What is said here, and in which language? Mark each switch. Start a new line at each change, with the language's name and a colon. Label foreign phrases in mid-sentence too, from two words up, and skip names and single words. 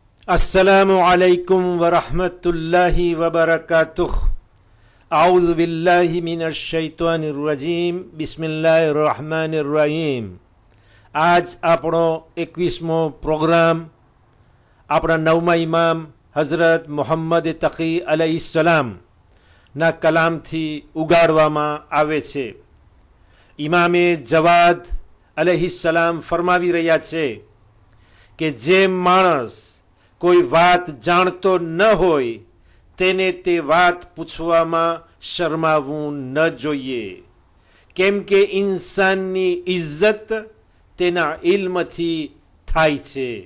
Arabic: السلام عليكم ورحمة الله وبركاته. أعوذ بالله من الشيطان الرجيم. بسم الله الرحمن الرحيم.
Gujarati: आज આપણો 21મો પ્રોગ્રામ આપણા નવમા ઇમામ હઝરત મુહમ્મદ તકી અલૈહિસ્સલામ ના કલામથી ઉગાડવામાં આવે છે। ઇમામે જવાદ અલૈહિસ્સલામ ફરમાવી રહ્યા છે કે જે માણસ કોઈ વાત જાણતો ન હોય તેને તે વાત પૂછવામાં શરમાવું ન જોઈએ, કેમ કે ઇન્સાનની ઇજ્જત તેના ઇલ્મથી થાય છે।